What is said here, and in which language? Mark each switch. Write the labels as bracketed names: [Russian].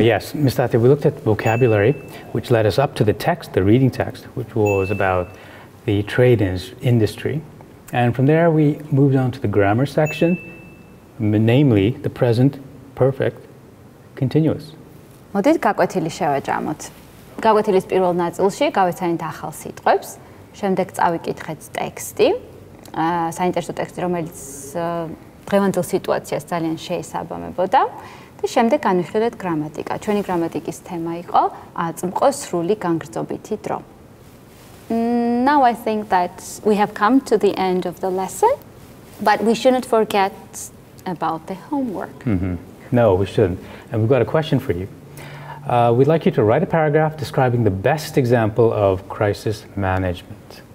[English] Yes, Ms. Tatya, we looked at vocabulary, which led us up to the text, the reading text, which was about the trade industry. And from there, we moved on to the grammar section, namely the present perfect continuous. [Georgian] მოდით გაკვეთილი შევაჯამოთ. გაკვეთილის პირველ ნაწილში გავეცანით ახალ სიტყვებს, შემდეგ წავიკითხეთ ტექსტი, საინტერესო ტექსტი, რომელიც დღევანდელ სიტუაციას ძალიან შეესაბამებოდა და შემდეგ განვიხილეთ გრამატიკა. ჩვენი გრამატიკის თემა იყო აწმყო სრული განგრძობითი დრო. [English] Now I think that we have come to the end of the lesson, but we shouldn't forget about the homework. No, we shouldn't. And we've got a question for you. We'd like you to write a paragraph describing the best example of crisis management.